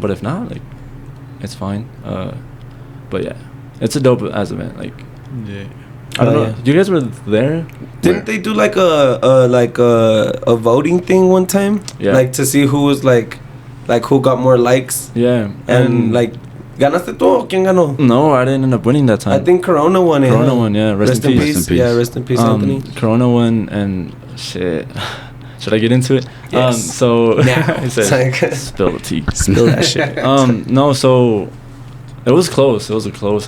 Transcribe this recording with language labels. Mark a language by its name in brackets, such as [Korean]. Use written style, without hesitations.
[English] But if not, like, it's fine. But yeah, it's a dope ass event. Like, yeah. I don't know. You guys were there? Didn't they do like a voting thing one time? Yeah. Like to see who was like who got more likes. Yeah. And like, [Spanish] ¿ganaste tú o quién ganó? [English] No, I didn't end up winning that time. I think Corona won it. Corona won, yeah. Rest in peace. Rest in peace. Yeah, rest in peace, Anthony. Corona won, and shit. Should I get into it? Yes. So Now. he said, spill the tea. Spill that shit. No, so it was close. It was a close.